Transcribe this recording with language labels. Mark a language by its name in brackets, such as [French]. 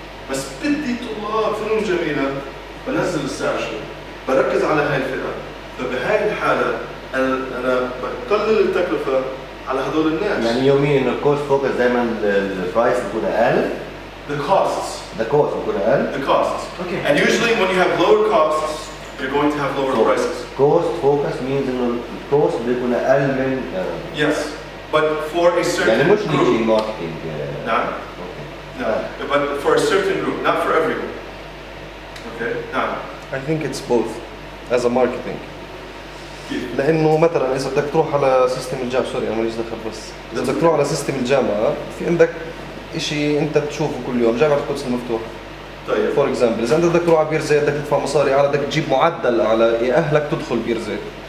[Arabic] بس بدي طلاب فنون جميلة بنزل السعر شوي، بركز على هاي الفئة. فبهاي الحالة أنا بقلل التكلفة على هذول الناس. يعني يوميا انه الكوست فوكس دائما البرايس بيكون اقل، [English] The costs. [Arabic] الكوست بيكون اقل. [English] The costs. Okay. And usually when you have lower costs, you're going to have lower prices. [Arabic] كوست فوكس [English] means [Arabic] انه الكوست بيكون اقل من [English] Yes. But for a certain [Arabic] يعني مش [English] group. [Arabic] نيجي ماركتينج. نعم. [English] No. But for a certain group, not for everyone. Okay. [Arabic] نعم. [English] I think it's both as a marketing. [Arabic] كيف؟ لانه مثلا اذا بدك تروح على سيستم الجامعه، سوري انا ماليش دخل، بس اذا بدك تروح على سيستم الجامعه في عندك شيء انت بتشوفه كل يوم، جامعه القدس المفتوح طيب. فور اكزامبل، اذا انت بدك تروح على بير زيت بدك تدفع مصاري اعلى، بدك تجيب معدل اعلى يأهلك تدخل بير زيت.